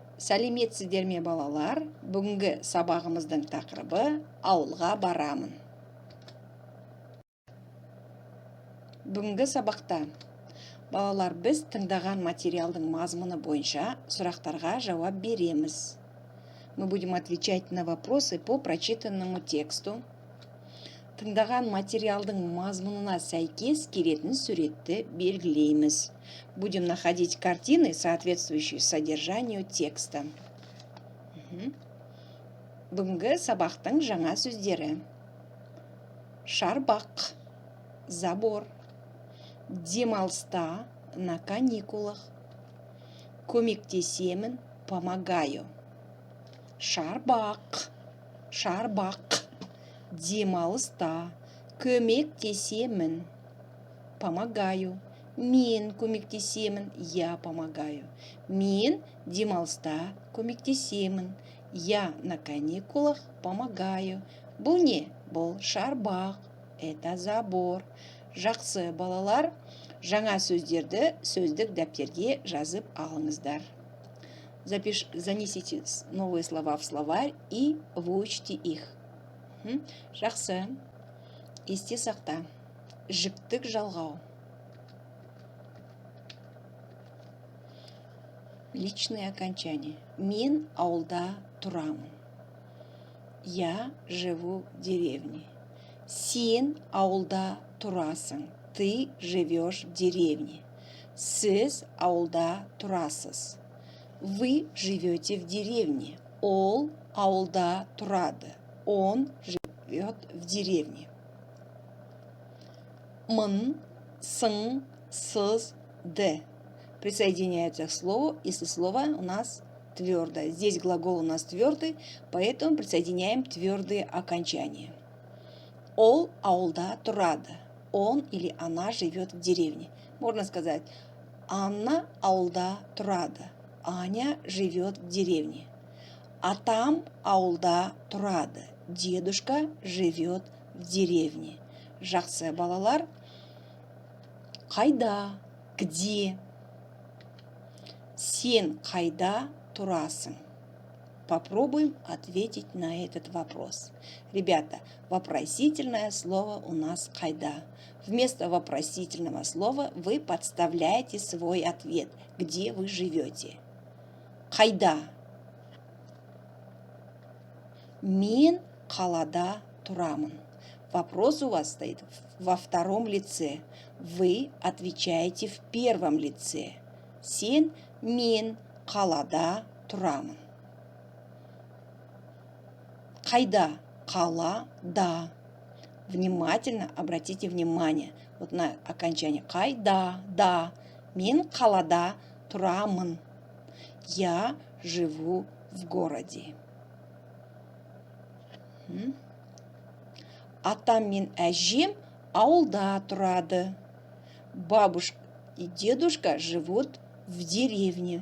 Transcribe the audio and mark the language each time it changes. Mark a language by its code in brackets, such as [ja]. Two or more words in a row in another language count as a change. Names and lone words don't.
[kk] Сәлеметсіздер ме балалар? Бүгінгі сабағымыздың тақырыбы ауылға барамын. Бүгінгі сабақта балалар біз тыңдаған материалдың мазмұны бойынша сұрақтарға жауап береміз. [ru] Мы будем отвечать на вопросы по прочитанному тексту. [kk] Тыңдаған материалдың мазмұнына сәйкес келетін суретті белгілейміз. [ru] Будем находить картины, соответствующие содержанию текста. [kk] Бүгінгі сабақтың жаңа сөздері. Шарбақ, забор. [ru] Демалыста, на каникулах. [kk] Көмектесемін, помогаю. Шарбақ, шарбақ. Демалыста, көмектесемін, помогаю. Мен көмектесемін, [ru] я помогаю. [kk] Мен демалыста көмектесемін, [ru] я на каникулах помогаю. [kk] Бұл не? Бұл шарбақ, [ru] это забор. [kk] Жақсы балалар, жаңа сөздерді сөздік дәптерге жазып алыңыздар. [ru] Занесите новые слова в словарь и выучите их. [kk] Жақсы. Есте сақта. Жіктік жалғау. [ru] Личные окончания. [kk] Мен ауылда тұрамын. [ru] Я живу в деревне. [kk] Сен ауылда тұрасың. [ru] Ты живешь в деревне. [kk] Сіз ауылда тұрасыз. [ru] Вы живете в деревне. [kk] Ол ауылда тұрады. [ru] Он живет в деревне. [kk] Мын, сын, сыз, д. [ru] Присоединяются к слову, если слово у нас твердое. Здесь глагол у нас твердый, поэтому присоединяем твердые окончания. [kk] Ол ауылда тұрады. [ru] Он или она живет в деревне. Можно сказать, [kk] Анна ауылда тұрады. [ru] Аня живет в деревне. [kk] Атам ауылда тұрады. [ru] Дедушка живет в деревне. [kk] Жақсы балалар. Қайда? Где? Сен қайда тұрасың? [ru] Попробуем ответить на этот вопрос. Ребята, вопросительное слово у нас «қайда». Вместо вопросительного слова вы подставляете свой ответ, где вы живете. [kk] Қайда? Мен қалада тұрамын. [ru] Вопрос у вас стоит во втором лице. Вы отвечаете в первом лице. [kk] Сен, мен қалада тұрамын. Қайда? Қала, да. [ru] Внимательно обратите внимание вот на окончание. [kk] Қайда, да. Мен қалада тұрамын. [ru] Я живу в городе. [kk] Атам мен әжем ауылда тұрады. [ru] Бабушка и дедушка живут в деревне.